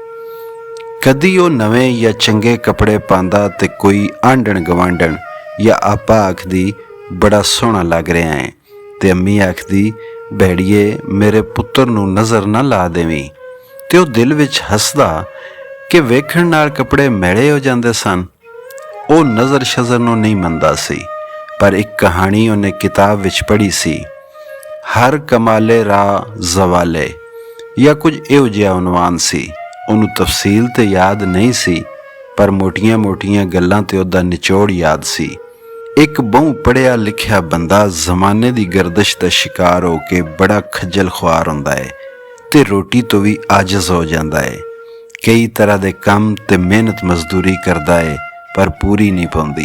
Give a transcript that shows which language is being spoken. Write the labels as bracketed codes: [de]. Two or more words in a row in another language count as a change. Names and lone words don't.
[pa] ਕਦੀ ਵੋ ਨਵੇ ਯਾ ਚੰਗੇ ਕੱਪੜੇ ਪਾਂਦਾ ਤੇ ਕੋਈ ਆਂਢਣ ਗਵਾਂਢਣ ਯਾ ਆਪਾ ਆਖਦੀ ਬੜਾ ਸੋਹਣਾ ਲੱਗ ਰਿਹਾ ਹੈ, ਤੇ ਅੰਮੀ ਆਖਦੀ ਭੈੜੀਏ ਮੇਰੇ ਪੁੱਤਰ ਨੂੰ ਨਜ਼ਰ ਨਾ ਲਾ ਦੇਵੀਂ, ਤੇ ਵੋ ਦਿਲ ਵਿੱਚ ਹੱਸਦਾ ਕਿ ਵੇਖਣ ਨਾਲ ਕੱਪੜੇ ਮੈਲੇ ਹੋ ਜਾਂਦੇ ਸਨ। ਵੋ ਨਜ਼ਰ ਸ਼ਜ਼ਰ ਨੂੰ ਨਹੀਂ ਮੰਨਦਾ ਸੀ, ਪਰ ਇੱਕ ਕਹਾਣੀ ਉਨ੍ਹੇਂ ਕਿਤਾਬ ਵਿੱਚ ਪੜ੍ਹੀ ਸੀ, [fa] هر کمالی را زوالی [pa] ਯਾ ਕੁਝ ਇਹੋ ਜਿਹਾ ਉਨਵਾਨ ਸੀ। ਉਹਨੂੰ ਤਫਸੀਲ ਤੇ ਯਾਦ ਨਹੀਂ ਸੀ, ਪਰ ਮੋਟੀਆਂ ਮੋਟੀਆਂ ਗੱਲਾਂ ਤੇ ਉਹਦਾ ਨਿਚੋੜ ਯਾਦ ਸੀ। ਇੱਕ ਬਹੁ ਪੜ੍ਹਿਆ ਲਿਖਿਆ ਬੰਦਾ ਜ਼ਮਾਨੇ ਕੀ ਗਰਦਿਸ਼ ਕਾ ਸ਼ਿਕਾਰ ਹੋ ਕੇ ਬੜਾ ਖੱਜਲ ਖੁਆਰ ਹੁੰਦਾ ਹੈ ਤੇ ਰੋਟੀ ਤੋ ਭੀ ਆਜਿਜ਼ ਹੋ ਜਾਤਾ ਹੈ। ਕਈ ਤਰ੍ਹਾਂ ਕੇ ਕਾਮ ਤੇ ਮਿਹਨਤ ਮਜ਼ਦੂਰੀ ਕਰਤਾ ਹੈ, ਪਰ ਪੂਰੀ ਨਹੀਂ ਪਾਉਂਦੀ।